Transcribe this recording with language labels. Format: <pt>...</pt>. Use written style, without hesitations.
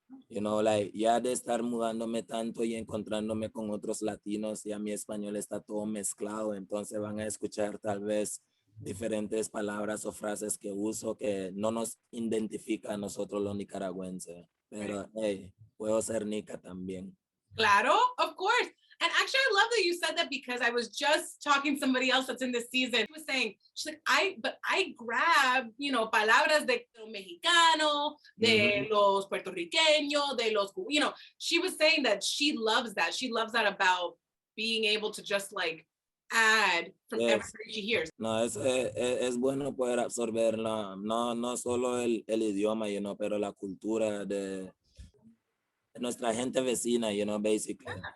<es>Like, ya de estar mudándome tanto y encontrándome con otros latinos, ya mi español está todo mezclado, entonces van a escuchar tal vez diferentes palabras o frases que uso que no nos identifica a nosotros los nicaragüenses. Pero, hey, puedo ser nica también. Claro,</es> <en>of course. And actually, I love that you said that because I was just talking to somebody else that's in this season. She was saying, she's like, I grab,</en> <es>palabras de lo mexicano, de los</es> <en>puertorriqueños, de los, she was saying that she loves that. She loves that about being able to just like add from everything she hears.</en> <es>No, es bueno poder absorber no solo el idioma, pero la cultura de nuestra gente vecina, basically.</es>